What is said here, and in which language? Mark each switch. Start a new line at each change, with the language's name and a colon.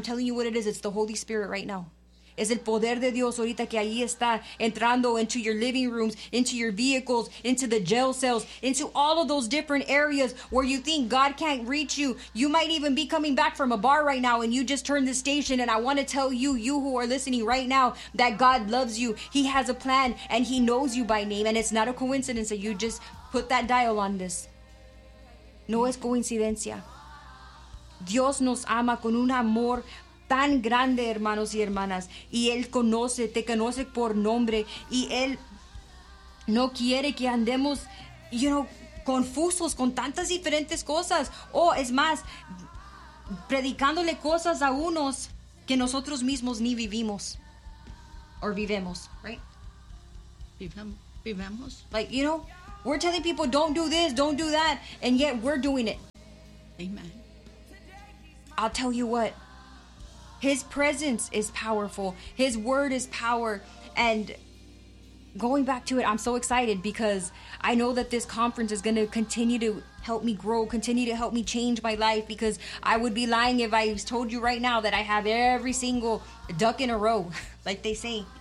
English: I'm telling you what it is. It's the Holy Spirit right now.
Spanish: Es el poder de Dios ahorita que ahí está entrando
English: into your living rooms, into your vehicles, into the jail cells, into all of those different areas where you think God can't reach you. You might even be coming back from a bar right now and you just turned the station. And I want to tell you, you who are listening right now, that God loves you. He has a plan and he knows you by name. And it's not a coincidence that you just put that dial on this.
Spanish: No es coincidencia. Dios nos ama con un amor tan grande, hermanos y hermanas, y él conoce, te conoce por nombre, y él no quiere que andemos, you know, confusos con tantas diferentes cosas, o es más, predicándole cosas a unos que nosotros mismos ni vivimos, or vivemos, right? Vivemos.
English: Like, you know, we're telling people, don't do this, don't do that, and yet we're doing it. Amen. I'll tell you what, his presence is powerful. His word is power. And going back to it, I'm so excited because I know that this conference is going to continue to help me grow, continue to help me change my life, because I would be lying if I told you right now that I have every single duck in a row, like they say.